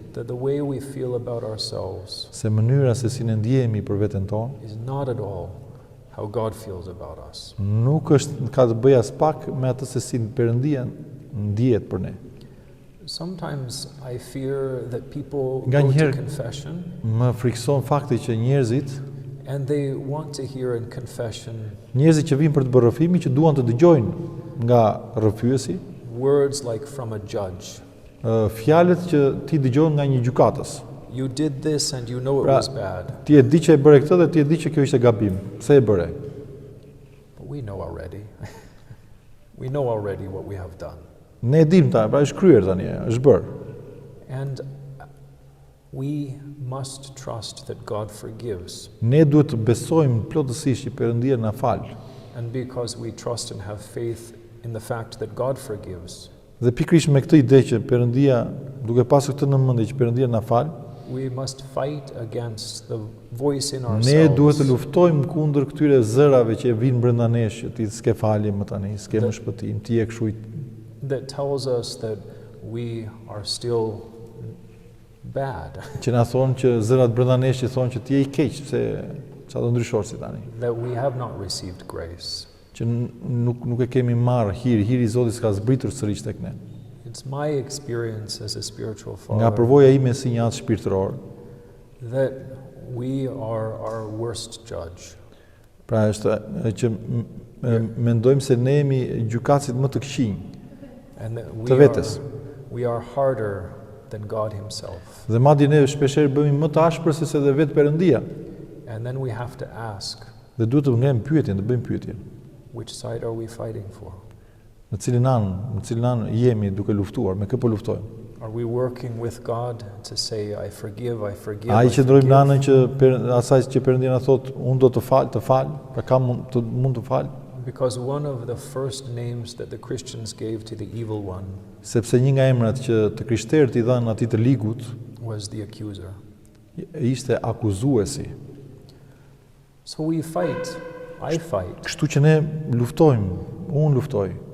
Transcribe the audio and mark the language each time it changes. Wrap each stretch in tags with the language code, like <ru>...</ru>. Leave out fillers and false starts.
<en>that the way we feel about ourselves</en> <sq>se mënyra se si ne ndjehemi për veten tonë</sq> <en>is not at all how God feels about us.</en> <sq>nuk është ka të bëjë as pak me atë se si Perëndia ndihet për ne.</sq> <en>Sometimes I fear that people</en> <sq>Nga</sq> <en>go to</en> <sq>njëherë-</sq> <en>confession</en> <sq>Më frikson fakti që njerëzit</sq> <en>and they want to hear in confession</en> <sq>që vinë për të bërë rrëfimi që duan të dëgjojnë nga rrëfyesi</sq> <en>words like from a judge.</en> <sq>fjalët që ti dëgjon nga një gjykatës.</sq> <en>You did this and you know it</en> <sq>Pra,</sq> <en>was bad,</en> <sq>ti e di që e bëre këtë dhe ti e di që kjo ishte gabim. Pse e bëre?</sq> <en>but we know already. We know already what we have done.</en> <sq>Ne e dim ta, pra është kryer tani, është bërë.</sq> <en>And we must trust that God forgives.</en> <sq>Ne duhet të besojmë plotësisht që Perëndia na fal.</sq> <en>And because we trust and have faith in the fact that God forgives,</en> <sq>Dhe pikërisht me këtë ide që Perëndia, duke pasur këtë në mendje që Perëndia na fal,</sq> <en>we must fight against the voice in</en> <sq>ne duhet të</sq> <en>ourselves</en> <sq>luftojmë kundër këtyre zërave që vinë brenda nesh, që ti s'ke falje më tani, s'ke më shpëtim, ti je kështu.</sq> <en>that tells us that we are still bad,</en> <sq>Që na thonë që zërat brenda nesh që thonë që ti je i keq, se çfarë do ndryshosh si tani.</sq> <en>that we have not received grace.</en> <sq>Që nuk e kemi marrë hiri i Zotit s'ka zbritur sërish tek ne.</sq> <en>It's my experience as a spiritual</en> <sq>Nga</sq> <en>father</en> <sq>përvoja ime si një atë shpirtëror,</sq> <en>that we are our worst judge.</en> <sq>pra është që mendojmë se ne jemi gjykatësit më të këqinj</sq> <en>And that</en> <sq>të vetes.</sq> <en>we are harder than God himself.</en> <sq>Dhe madje ne shpeshherë bëhemi më të ashpër se edhe vetë Perëndia.</sq> <en>And then we have to ask,</en> <sq>Dhe duhet të ngjem pyetjen, të bëjmë pyetjen.</sq> <en>which side are we fighting for?</en> <sq>Në cilin anë jemi duke luftuar, me kë po luftojmë?</sq> <en>Are we working with God to say, I forgive, I forgive,</en> <sq>Ai</sq> <en>I</en> <sq>që ndrojmë në anën</sq> <en>forgive?</en> <sq>që asaj që Perëndia na thotë, unë do të fal, pra kam mund të fal,</sq> <en>Because one of the first names that the Christians gave to the evil one</en> <sq>sepse një nga emrat që të krishterët i dhanë atij të ligut</sq> <en>was the accuser.</en> <sq>ishte akuzuesi.</sq> <en>So we fight, I fight,</en> <sq>Kështu që ne luftojmë, unë luftoj</sq>